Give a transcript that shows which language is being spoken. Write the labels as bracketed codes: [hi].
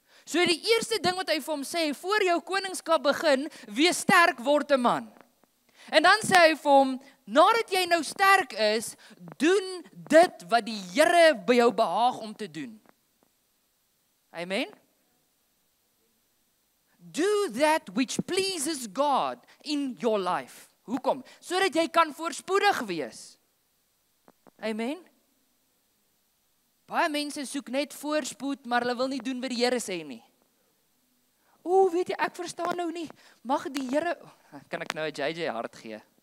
[af] So die eerste ding wat hy vir hom sê, voor jou koningskap begin, wees sterk, word 'n man. En dan sê hy vir hom, nadat jy nou sterk is, doen dit wat die Here by jou behaag om te doen. Amen. [en] Do that which pleases God in your life. [af] Hoekom? Sodat jy kan voorspoedig wees. Amen. Baie mense soek net voorspoed, maar hulle wil nie doen wat die Here sê nie. Weet jy, ek verstaan nou nie. Mag die Here, kan ek nou 'n JJ hart gee?